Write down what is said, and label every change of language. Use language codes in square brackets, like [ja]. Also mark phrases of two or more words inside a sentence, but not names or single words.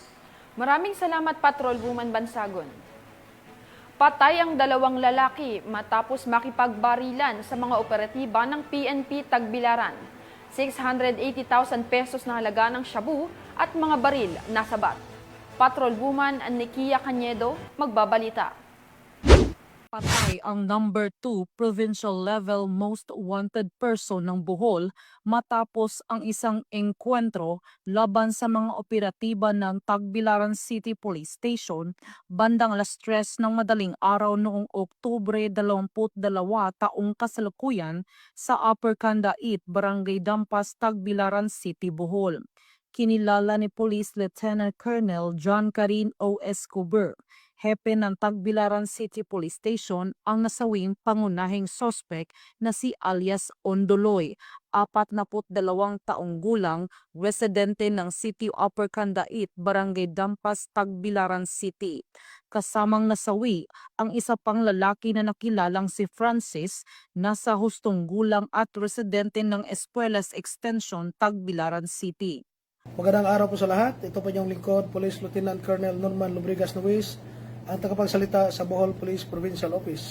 [tl] Maraming salamat, Patrolwoman Bansagon. Patay ang 2 lalaki matapos makipagbarilan sa mga operatiba ng PNP Tagbilaran. 680,000 pesos na halaga ng shabu at mga baril na sabat. Patrolwoman Nikia Cañedo magbabalita. Patay ang number 2 [en] provincial level most wanted person [tl] ng Bohol matapos ang isang engkwentro laban sa mga operatiba ng Tagbilaran City Police Station bandang alas 3 ng madaling araw noong Oktubre 22 taong kasalukuyan sa Upper Candait, Barangay Dampas, Tagbilaran City, Bohol. Kinilala ni Police Lieutenant Colonel John Karin O. Escobar, hepe ng Tagbilaran City Police Station, ang nasawing pangunahing sospek na si alias Ondoloy, 42 taong gulang, residente ng City Upper Candait, Barangay Dampas, Tagbilaran City. Kasamang nasawi ang isa pang lalaki na nakilalang si Francis, nasa hustong gulang at residente ng Espuelas Extension, Tagbilaran City. Magandang araw po sa lahat. Ito po yung lingkod, Police Lieutenant Colonel Norman Lubrigas Nuez, ang tagapagsalita sa Bohol Police Provincial Office.